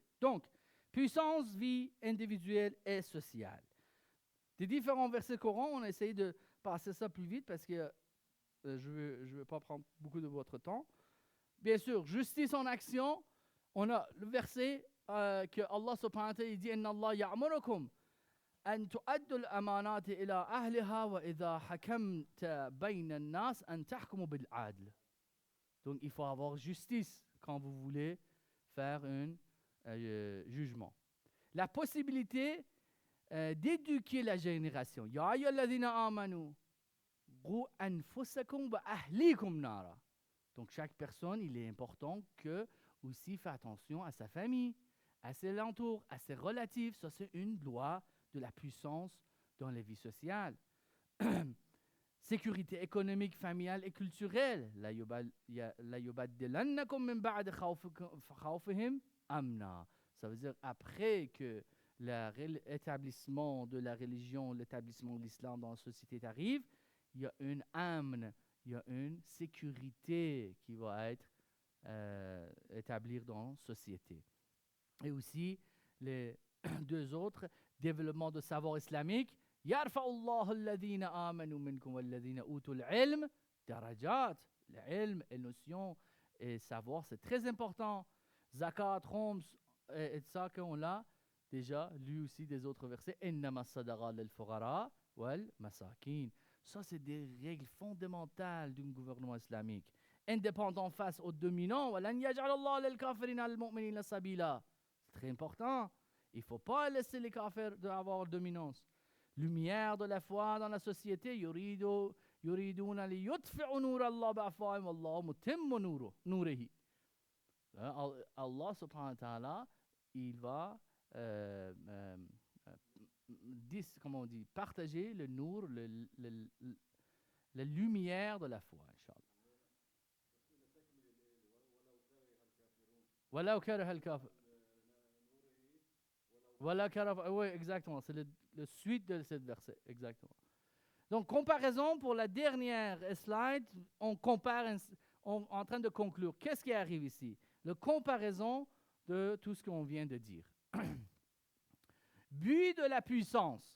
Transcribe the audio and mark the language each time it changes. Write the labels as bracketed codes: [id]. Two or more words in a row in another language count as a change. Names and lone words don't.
[fr] Donc, puissance, vie individuelle et sociale. Des différents versets Coran, on a essayé de passer ça plus vite parce que je ne veux pas prendre beaucoup de votre temps. Bien sûr, justice en action. On a le verset que [ar] الله سبحانه وتعالى [fr] dit « [ar] إن الله يأمركم أن تؤدوا الأمانات إلى أهلها وإذا حكمتم بين الناس أن تحكموا بالعدل [fr] » Donc, il faut avoir justice quand vous voulez faire un jugement. La possibilité d'éduquer la génération. [ar] يا أيها الذين آمنوا قوا أنفسكم وأهليكم نارا. [fr] Donc, chaque personne, il est important que aussi fait attention à sa famille, à ses alentours, à ses relatifs. Ça, c'est une loi de la puissance dans la vie sociale. Sécurité économique, familiale et culturelle. [ar] ليبدلنكم من بعد خوفهم أمنا. [fr] Ça veut dire après que l'établissement de la religion, l'établissement de l'islam dans la société arrive, il y a une amn, il y a une sécurité qui va être établie dans la société. Et aussi, les deux autres, développement de savoir islamique. [ar] يرفع الله الذين آمنوا منكم والذين أوتوا العلم درجات. [fr] L'ilm et notion et savoir, c'est très important. Zakat, Homs, et ça qu'on a déjà lu aussi des autres versets. [ar] إنما الصدقات للفقراء والمساكين. [fr] Ça, c'est des règles fondamentales d'un gouvernement islamique. Indépendant face aux dominants. [ar] ولن يجعل الله للكافرين المؤمنين سبيلا. [fr] C'est très important. Il ne faut pas laisser les kafirs avoir dominance. Lumière de la foi dans la société. [ar] يريدون ليطفئوا نور الله بأفواههم والله متم نوره. الله سبحانه وتعالى, [fr] il va comment on dit, partager le nour, la lumière de la foi, Inch'Allah. [ar] ولو كره الكافر. ولو كره, [fr] oui, exactement, c'est le suite de cette verset, exactement. Donc, comparaison pour la dernière slide, on compare, on est en train de conclure. Qu'est-ce qui arrive ici? La comparaison de tout ce qu'on vient de dire. But de la puissance.